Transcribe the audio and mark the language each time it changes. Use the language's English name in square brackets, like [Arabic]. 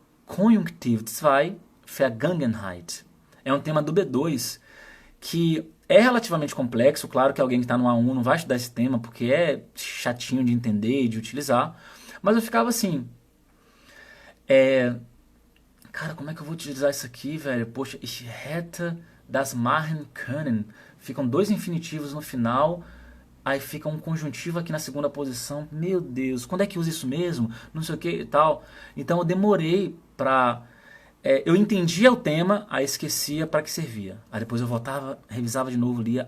[German] Konjunktiv 2, Vergangenheit. [Portuguese] É um tema do B2 que é relativamente complexo. Claro que alguém que está no A1 não vai estudar esse tema porque é chatinho de entender e de utilizar. Mas eu ficava assim... Cara, como é que eu vou utilizar isso aqui, velho? [German] Poxa, ich hätte das machen können. [Portuguese] Ficam dois infinitivos no final, aí fica um conjuntivo aqui na segunda posição. Meu Deus, quando é que usa isso mesmo? Não sei o que e tal. Então eu demorei pra... eu entendia o tema, aí esquecia para que servia. Aí depois eu voltava, revisava de novo, lia.